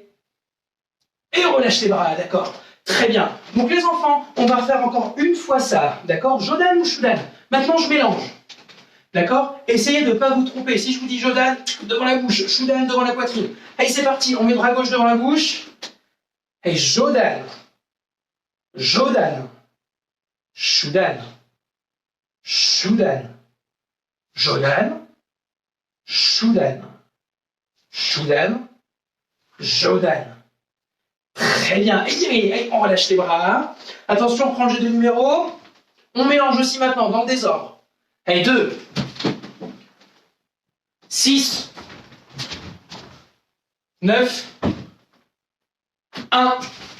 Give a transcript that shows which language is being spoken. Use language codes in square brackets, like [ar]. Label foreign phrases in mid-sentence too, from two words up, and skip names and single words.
[fr] Et on relâche les bras, d'accord? Très bien. Donc, les enfants, on va refaire encore une fois ça. D'accord? Jodan ou Shudan? Maintenant, je mélange. D'accord? Essayez de ne pas vous tromper. Si je vous dis Jodan, devant la bouche, Shudan devant la poitrine. Allez, c'est parti. On met le bras gauche devant la bouche. [ja] Et 上段。上段. 中段。中段. 上段。中段. 中段。上段. [fr] Très bien. Et on relâche les bras. Attention, on prend le jeu de numéros. On mélange aussi maintenant dans le désordre. Allez, 2. 6. 9. 1.